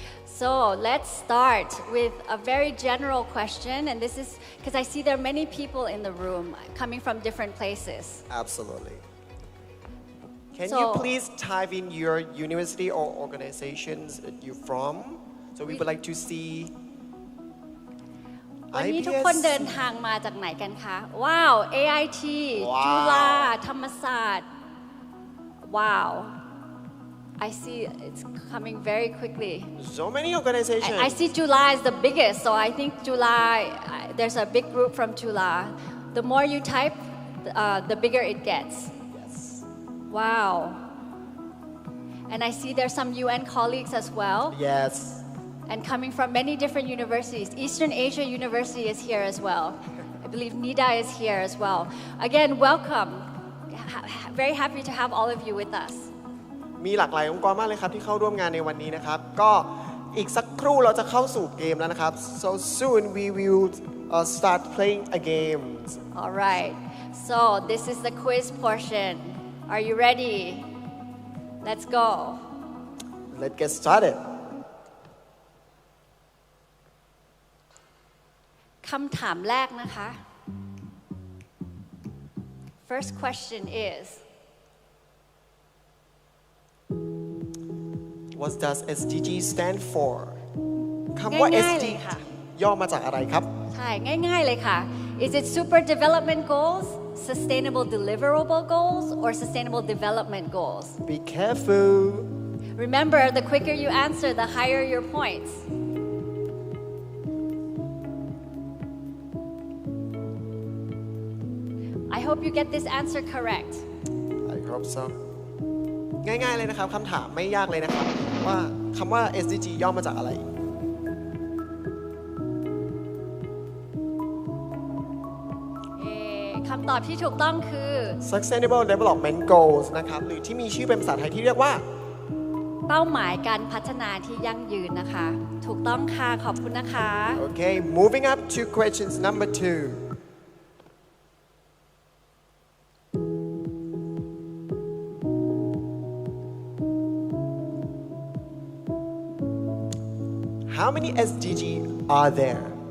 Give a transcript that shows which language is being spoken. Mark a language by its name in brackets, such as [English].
[English] So let's start with a very general question, and this is because I see there are many people in the room coming from different places. Absolutely. Can So- you please type in your university or organizations that you're from? So we would like to see. [Thai] วันนี้ทุกคนเดินทางมาจากไหนกันคะ ว้าว AIT ว้าว [English] จุฬาธรรมศาสตร์ ว้าว I see it's coming very quickly. So many organizations. I see July is the biggest, so I think July, there's a big group from July. The more you type, the bigger it gets. Yes. Wow. And I see there's some UN colleagues as well, Yes. and coming from many different universities. Eastern Asia University is here as well. I believe NIDA is here as well. Again, welcome. Very happy to have all of you with us. [Thai] มีหลากหลายองค์กรมากเลยครับที่เข้าร่วมงานในวันนี้นะครับก็อีกสักครู่เราจะเข้าสู่เกมแล้วนะครับ [English] so soon we will start playing a game All right. So this is the quiz portion. Are you ready? Let's go. let's get started [Thai] คำถามแรกนะคะ [English] First question is what does SDG stand for [Thai] คำว่า ง่ายๆ [English] SDG [Thai] เลยค่ะ ย่อมาจากอะไรครับ ใช่ง่ายๆเลยค่ะ [English] Is it super development goals, sustainable deliverable goals, or sustainable development goals? be careful Remember, the quicker you answer, the higher your points. I hope you get this answer correct. I hope so [Thai] ง่ายๆเลยนะครับคำถามไม่ยากเลยนะครับว่าคำว่า SDG ย่อมาจากอะไร คำตอบที่ถูกต้องคือ [English] Sustainable Development Goals [Thai] นะครับหรือที่มีชื่อเป็นภาษาไทยที่เรียกว่า เป้าหมายการพัฒนาที่ยั่งยืนนะคะ ถูกต้องค่ะ ขอบคุณนะคะ [English] Okay moving up to questions number 2How many SDG are there